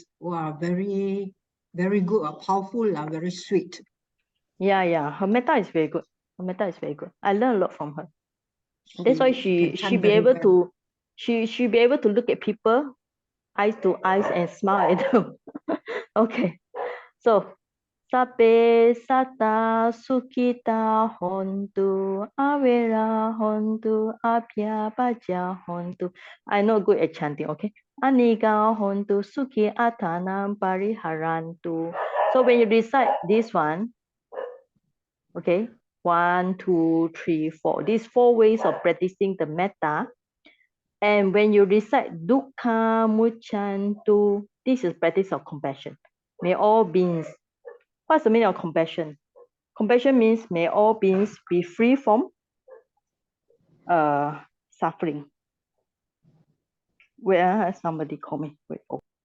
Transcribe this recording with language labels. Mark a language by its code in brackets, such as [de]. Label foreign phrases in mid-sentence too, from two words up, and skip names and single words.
[en] Wow, very, very good, powerful, very sweet. Yeah. Her metta is very good. I learned a lot from her. That's why she be able to she be able to look at people eyes to eyes and smile at them. Okay. So [pi] sape sata sukita hontu avera hontu apya paja hontu. [en] I'm not good at chanting, okay? [pi] Aniga hontu suki atanam pariharantu. [en] So when you recite this one, okay, 1, 2, 3, 4. These 4 ways of practicing the metta. And when you recite [pi] dukkha muchantu, [en] this is practice of compassion. May all beings. What's the meaning of compassion? Compassion means may all beings be free from suffering. Where somebody call me? Wait. Oh.